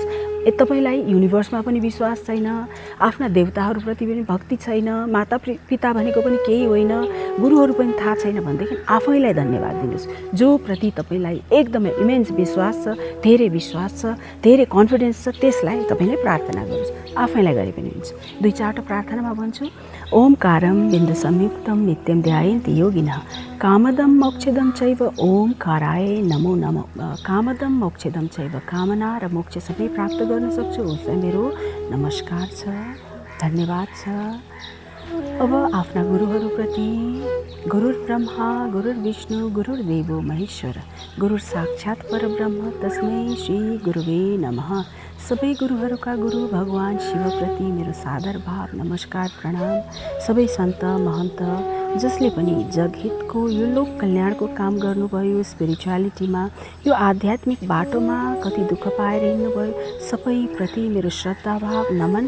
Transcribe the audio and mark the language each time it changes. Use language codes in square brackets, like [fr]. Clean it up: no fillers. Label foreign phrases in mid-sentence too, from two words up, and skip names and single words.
[ne] तपाईँलाई युनिभर्समा पनि विश्वास छैन, आफ्ना देवताहरूप्रति पनि भक्ति छैन, माता पिता भनेको पनि केही होइन, गुरुहरू पनि थाहा छैन भनेदेखि आफैलाई धन्यवाद दिनुहोस्। जो प्रति तपाईँलाई एकदमै इमेन्स विश्वास छ, धेरै विश्वास छ, धेरै कन्फिडेन्स छ, त्यसलाई तपाईँले प्रार्थना गर्नुहोस्। आफैलाई गरे पनि हुन्छ। 2-4वटा प्रार्थनामा भन्छु, [sa] ओमकारं बिन्दु संयुक्तं नित्यं ध्यायन्ति योगिनः कामदं मोक्षदं चैव ओमकाराय नमो नमः। कामदं मोक्षदं चैव, [ne] कामना र मोक्ष सबै प्राप्त गर्न सक्छु, उसलाई मेरो नमस्कार छ, धन्यवाद छ। अब आफ्ना गुरुहरूप्रति, [sa] गुरुर्ब्रह्मा गुरुर्विष्णु गुरुर्देवो महेश्वर, गुरुर साक्षात् परब्रह्म तस्मै श्री गुरुवे नमः। [ne] सबै गुरुहरूका गुरु भगवान शिवप्रति मेरो सादर भाव, नमस्कार, प्रणाम। सबै सन्त महन्त जसले पनि जगहितको, यो लोक कल्याणको काम गर्नुभयो, स्पिरिचुअलिटीमा, यो आध्यात्मिक बाटोमा कति दुःख पाएर हिँड्नुभयो, सबैप्रति मेरो श्रद्धाभाव, नमन।